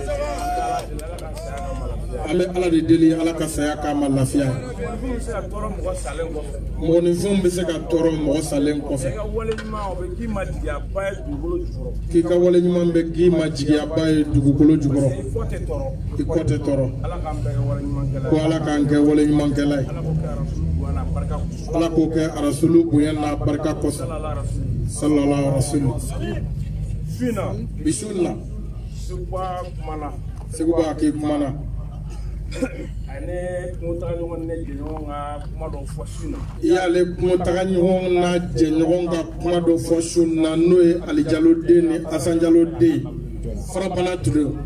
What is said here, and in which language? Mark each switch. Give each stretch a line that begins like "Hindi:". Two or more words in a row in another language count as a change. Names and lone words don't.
Bambara: an bɛ Ala de deli Ala ka saya k'a ma lafiya mɔgɔninfinw bɛ se ka tɔɔrɔ mɔgɔ salen kɔfɛ k'i ka wale ɲuman bɛ k'i ma jigiyaba ye dugukolo jukɔrɔ i kɔ tɛ tɔɔrɔ ko Ala k'an kɛ wale ɲumankɛla ye Ala k'o kɛ Rasulu bonya n'a barika kosɔn
Arabic: صلى الله عليه وسلم
Bambara: bisimila Seguba k'i kumana i y'ale kuntaga ɲɔgɔn na jɛɲɔgɔn ka kuma dɔ fɔ su na n'o ye Ali Jalo den ni Asan Jalo den Farabana Ture